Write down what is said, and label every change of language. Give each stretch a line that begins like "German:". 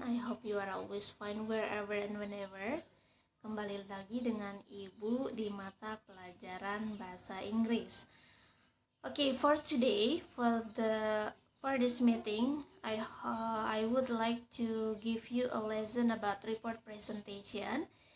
English: I hope you are always fine wherever and whenever.
Indonesian: Kembali lagi dengan Ibu di mata pelajaran bahasa Inggris.
English: Okay, for today, for this meeting, I would like to give you a lesson about report presentation.